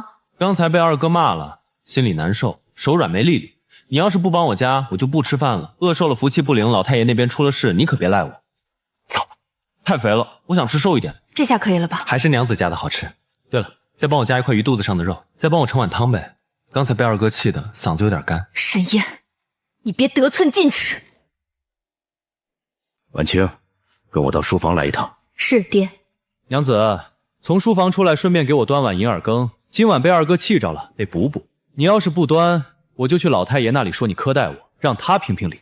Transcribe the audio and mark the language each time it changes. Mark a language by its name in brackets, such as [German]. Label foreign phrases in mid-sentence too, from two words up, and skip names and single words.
[Chinese] 剛才被二哥罵了，心裡難受，手軟沒力力。你要是不幫我加，我就不吃飯了。饿瘦了福气不靈，老太爺那邊出了事，你可別賴我。太肥了，我想吃瘦一點。这下可以了吧？还是娘子家的好吃。对了，再帮我加一塊魚肚子上的肉，再幫我盛碗湯唄。剛才被二哥氣的嗓子有點乾。沈燕，你別得寸進尺。婉清，跟我到書房來一趟。是爹。娘子，從書房出來，順便給我端碗銀耳羹。今晚被二哥氣着了，得補補。你要是不端，我就去老太爺那裡說你苛待我，讓他評評理。